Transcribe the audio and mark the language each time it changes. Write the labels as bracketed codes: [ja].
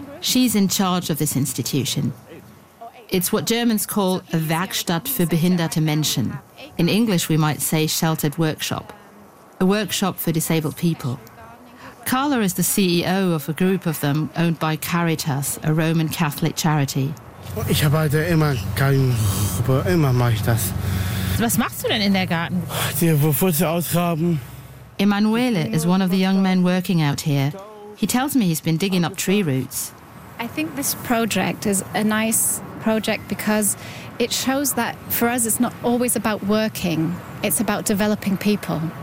[en] She's in charge of this institution. It's what Germans call a [de] Werkstatt für behinderte Menschen. [en] In English, we might say sheltered workshop, a workshop for disabled people. Carla is the CEO of a group of them owned by Caritas, a Roman Catholic charity. [de] Ich arbeite immer in Gartengruppe, immer mache ich das. Was machst du denn in der Gartengruppe? Die Wurzel ausgraben. [en] Emanuele is one of the young men working out here. He tells me he's been digging up tree roots. I think this project is a nice project because it shows that for us it's not always about working, it's about developing people.